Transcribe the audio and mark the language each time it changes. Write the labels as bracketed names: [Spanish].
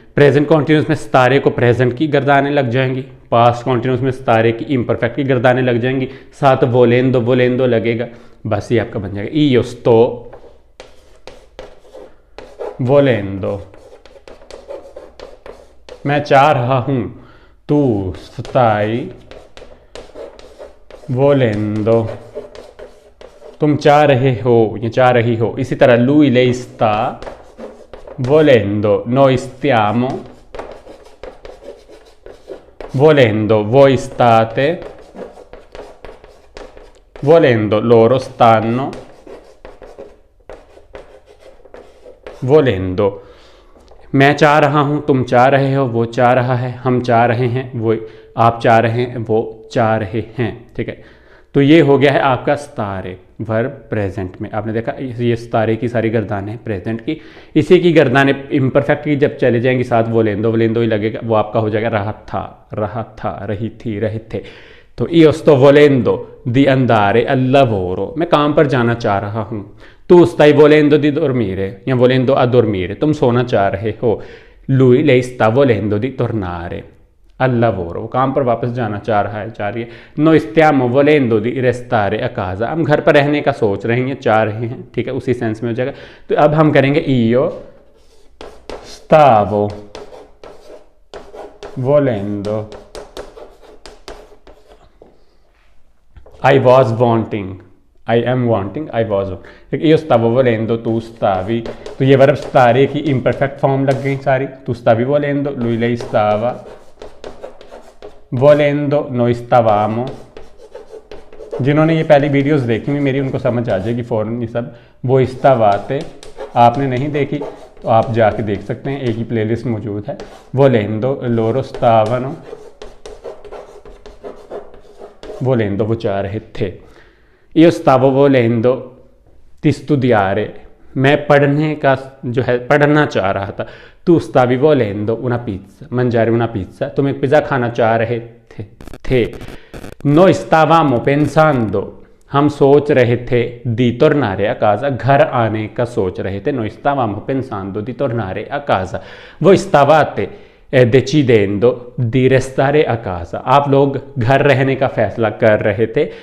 [Hindi] Present continuous में स्तारे को present की गर्दानें लग जाएंगी, पास्ट कॉन्टिन्यूस में स्तारे की इम्परफेक्ट की गर्दानें लग जाएंगी, साथ वोलेंदो वोलेंदो लगेगा, बस ये आपका बन जाएगा [Italian] io sto volendo, [Hindi] मैं चाह रहा हूं, तू [Italian] stai volendo, [Hindi] तुम चाह रहे हो या चाह रही हो। [Italian] इसी तरह lui lei sta volendo, noi stiamo volendo, voi state volendo, loro stanno volendo। [Hindi] मैं चाह रहा हूँ, तुम चाह रहे हो, वो चाह रहा है, हम चाह रहे हैं, वो आप चाह रहे हैं, वो चाह रहे हैं, ठीक है। तो ये हो गया है आपका स्तारे, वर्ब प्रेजेंट में। आपने देखा ये स्तारे की सारी गर्दानें हैं प्रेजेंट की। इसी की गर्दानें इम्परफेक्ट की जब चले जाएंगी साथ वोलेंदो वोलेंदो ही लगेगा, वो आपका हो जाएगा रहा था, रही थी, रहे थे। तो [Italian] io sto volendo di andare al lavoro, [Hindi] मैं काम पर जाना चाह रहा हूँ। [Italian] tu stai volendo di dormire या volendo a dormire, [Hindi] तुम सोना चाह रहे हो। [Italian] lui lei sta volendo di tornare al lavoro, [Hindi] वो काम पर वापस जाना चाह रहा है, चाह रही है। [Italian] noi stiamo volendo di restare a casa, [Hindi] हम घर पर रहने का सोच रहे हैं, चाह रहे हैं, ठीक है, उसी सेंस में हो जाएगा। तो अब हम करेंगे [Italian] io stavo volendo, [English] I was wanting, I am wanting, I was wanting। [Italian] io stavo volendo, tu stavi, [Hindi] तो ये वर्ब स्तारे की इम्परफेक्ट फॉर्म लग गई सारी। [Italian] tu stavi volendo, lui lei stava volendo, noi stavamo। [Hindi] जिन्होंने ये पहली वीडियोस देखी हुई मेरी उनको समझ आ जाएगी फ़ौरन ये सब। वो stavate, आपने नहीं देखी तो आप जाके देख सकते हैं, एक ही प्लेलिस्ट मौजूद है। [Italian] volendo, loro stavano volendo, [Hindi] वो चाह रहे थे। [Italian] io stavo volendo di studiare, [Hindi] मैं पढ़ने का जो है पढ़ना चाह रहा था। [Italian] tu stavi volendo una pizza mangiare una pizza, [Hindi] तुम एक पिज़्ज़ा खाना चाह रहे थे। [Italian] noi stavamo pensando, [Hindi] हम सोच रहे थे, [Italian] di tornare a casa, [Hindi] घर आने का सोच रहे थे। [Italian] noi stavamo pensando di tornare a casa, voi stavate decidendo di restare a casa, [Hindi] आप लोग घर रहने का फैसला कर रहे थे।